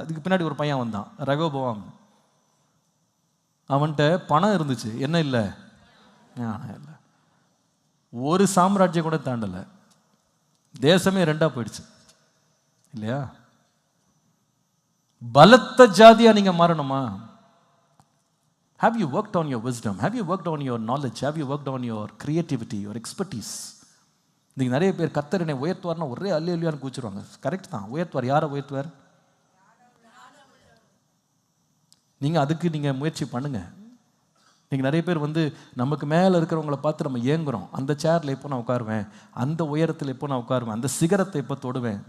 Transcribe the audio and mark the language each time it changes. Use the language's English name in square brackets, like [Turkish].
[Tamil] அதுக்கு பின்னாடி ஒரு பையன் வந்தான், ரகோபோவாம். அவன்கிட்ட பணம் இருந்துச்சு, என்ன இல்லை? ஞானம் இல்லை. ஒரு சாம்ராஜ்யம் கூட தாண்டலை, தேசமே 2ஆ போயிடுச்சு, இல்லையா? பலத்த ஜாதியா நீங்க மாறணுமா? [English] Have you worked on your wisdom? Have you worked on your knowledge? Have you worked on your creativity, your expertise? [Tamil] நீங்க நிறைய பேர் கர்த்தரனை உயர்த்துவார்னா ஒரே அல்லேலூயான்னு கூச்சிருவாங்க. கரெக்ட் தான், உயர்த்துவார். யாரை உயர்த்துவார்? நீங்க அதுக்கு நீங்க முயற்சி பண்ணுங்க. நீங்கள் நிறைய பேர் வந்து நமக்கு மேலே இருக்கிறவங்கள பார்த்து நம்ம ஏங்குறோம். அந்த சேரில் எப்போ நான் உட்காருவேன், அந்த உயரத்தில் எப்போ நான் உட்காருவேன், அந்த சிகரத்தை எப்போ தொடுவேன்.